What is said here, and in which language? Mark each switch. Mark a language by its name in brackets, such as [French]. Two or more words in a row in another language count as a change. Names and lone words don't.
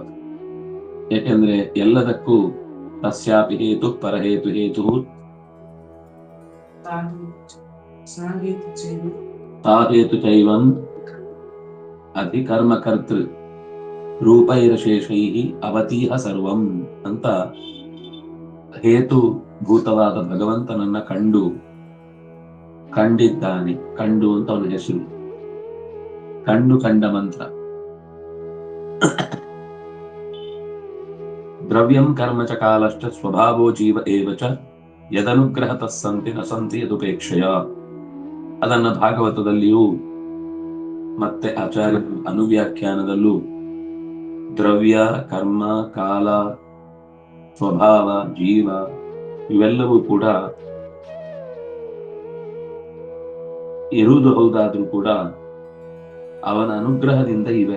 [Kannada] ಯಾಕೆಂದ್ರೆ ಎಲ್ಲದಕ್ಕೂ [Sanskrit] ತಸ್ಯಾಪಿ ಹೇತು ಪರಹೇತು ಹೇತು ತಾಹೇತು ಚೈವಂ ಅಧಿಕರ್ಮಕರ್ತೃ ರೂಪೈರಶೇಷೈ ಅವತೀಹ ಸರ್ವಂ [Kannada] ಅಂತ ಹೇತುಭೂತವಾದ ಭಗವಂತನನ್ನ ಕಂಡಿದ್ದಾನೆ. ಕಂಡು ಅಂತ ಅವನ ಹೆಸರು. ಕಂಡ ಮಂತ್ರ. [Sanskrit] ದ್ರವ್ಯಂ ಕರ್ಮ ಚ ಕಾಲಶ್ಚ ಸ್ವಭಾವೋ ಜೀವ ಏವ ಚ ಯದನುಗ್ರಹತಃ ಸಂತಿ ನ ಸಂತಿ ಯದುಪೇಕ್ಷೆಯ. [Kannada] ಅದನ್ನ ಭಾಗವತದಲ್ಲಿಯೂ ಮತ್ತೆ ಆಚಾರ್ಯ ಅನುವ್ಯಾಖ್ಯಾನದಲ್ಲೂ ದ್ರವ್ಯ, ಕರ್ಮ, ಕಾಲ, ಸ್ವಭಾವ, ಜೀವ ಇವೆಲ್ಲವೂ ಕೂಡ ಇರುವುದು ಹೌದಾದ್ರೂ ಕೂಡ ಅವನ ಅನುಗ್ರಹದಿಂದ ಇವೆ.